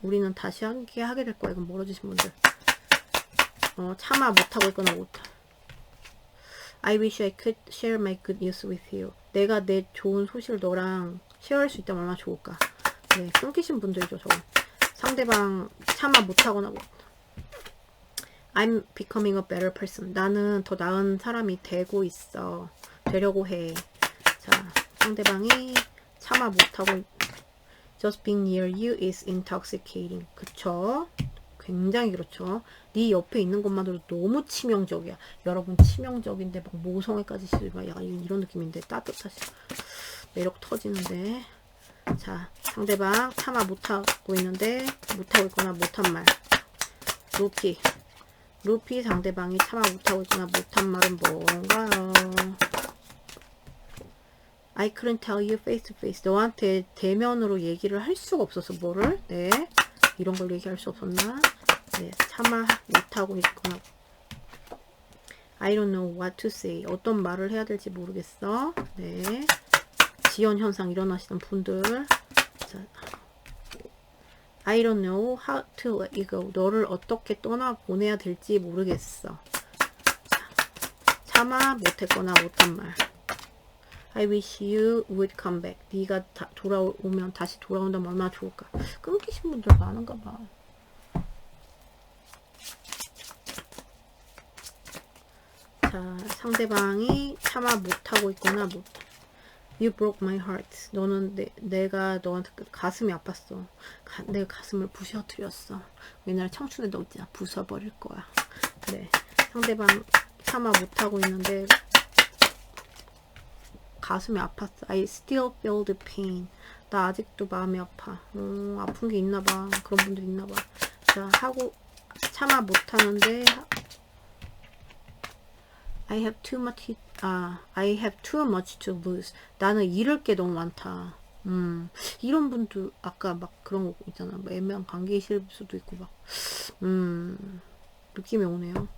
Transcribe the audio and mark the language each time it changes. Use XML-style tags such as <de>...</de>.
<ko>우리는 다시 함께 하게 될 거야. 이건 멀어지신 분들. 참아 못하고 있거나 못하.</ko> <en>I wish I could share my good news with you.</en> <ko>내가 내 좋은 소식을 너랑 쉐어할 수 있다면 얼마나 좋을까. 네, 끊기신 분들이죠. 저거. 상대방 참아 못하거나 뭐.</ko> <en>I'm becoming a better person.</en> <ko>나는 더 나은 사람이 되고 있어. 되려고 해. 자, 상대방이 참아 못하고</ko> <en>Just being near you is intoxicating.</en> <ko>그쵸? 굉장히 그렇죠. 네 옆에 있는 것만으로도 너무 치명적이야. 여러분 치명적인데 막 모성애까지 막 약간 이런 느낌인데 따뜻하시 매력 터지는데. 자, 상대방 참아 못하고 있는데 못하고 있거나 못한 말. 루피 상대방이 참아 못하고 있거나 못한 말은 뭔가요?</ko> <en>I couldn't tell you face to face.</en> <ko>너한테 대면으로 얘기를 할 수가 없어서 뭐를? 네. 이런 걸 얘기할 수 없었나? 네. 참아 못하고 있거나.</ko> <en>I don't know what to say.</en> <ko>어떤 말을 해야 될지 모르겠어. 네. 지연 현상 일어나시는 분들. 자.</ko> <en>I don't know how to let you go.</en> <ko>너를 어떻게 떠나보내야 될지 모르겠어. 자. 참아 못했거나 못한 말.</ko> <en>I wish you would come back.</en> <ko>네가 돌아오면 다시 돌아온다면 얼마나 좋을까. 끊기신 분들 많은가 봐. 자, 상대방이 참아 못하고 있거나</ko> <en>You broke my heart.</en> <ko>너는 내가 너한테 가슴이 아팠어. 내 가슴을 부셔뜨렸어. 옛날 청춘에 너 있잖아. 부숴버릴 거야. 네, 상대방 참아 못하고 있는데 가슴이 아팠어.</ko> <en>I still feel the pain.</en> <ko>나 아직도 마음이 아파. 아픈 게 있나봐. 그런 분들 있나봐. 자, 참아 못하는데</ko> <en>I have too much to lose.</en> <ko>나는 잃을 게 너무 많다. 이런 분도 아까 막 그런 거 있잖아. 뭐 애매한 관계이실 수도 있고 막 느낌이 오네요.</ko>